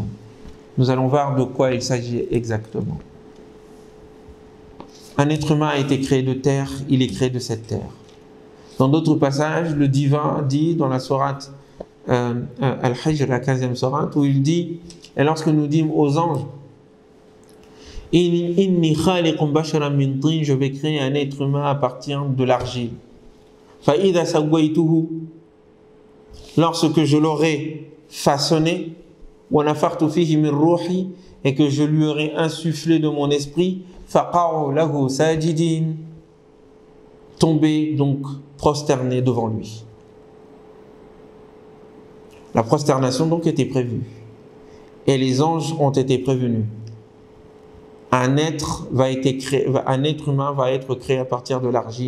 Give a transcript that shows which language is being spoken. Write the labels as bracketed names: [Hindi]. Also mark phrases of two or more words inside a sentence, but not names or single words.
[French] Nous allons voir de quoi il s'agit exactement. Un être humain a été créé de terre, il est créé de cette terre. Dans d'autres passages, le divin dit dans la sourate Al-Hijr, la 15e sourate, où il dit, et lorsque nous dîmes aux anges, [Arabic] إني خالق بشرا من طين, [French] je vais créer un être humain à partir de l'argile. [Arabic] فإذا سويته, [French] lorsque je l'aurai façonné, [Arabic] ونفخت فيه من روحي, [French] et que je lui aurai insufflé de mon esprit, [Arabic] فقعوا له ساجدين, [French] tombez donc prosterné devant lui. La prosternation donc était prévue et les anges ont été prévenus. un être humain va être créé à partir de l'argile.